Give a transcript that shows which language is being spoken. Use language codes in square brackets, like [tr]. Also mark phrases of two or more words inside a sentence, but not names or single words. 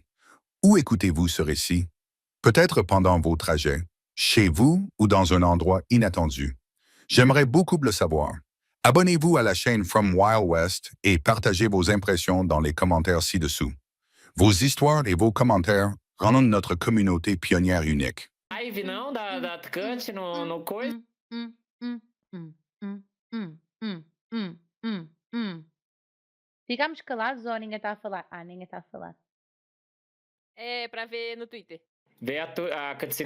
[fr] Où écoutez-vous ce récit? Peut-être pendant vos trajets, chez vous ou dans un endroit inattendu. J'aimerais beaucoup le savoir. Abonnez-vous à la chaîne From Wild West et partagez vos impressions dans les commentaires ci-dessous. Vos histoires et vos commentaires rendent notre communauté pionnière unique. [pt] Live não da Cut no coisa. hum, hum, hum, hum, hum, hum, hum, Ficámos calados ou ninguém está a falar? Ah, ninguém está a falar. É pra ver no Twitter. Vê a cutscene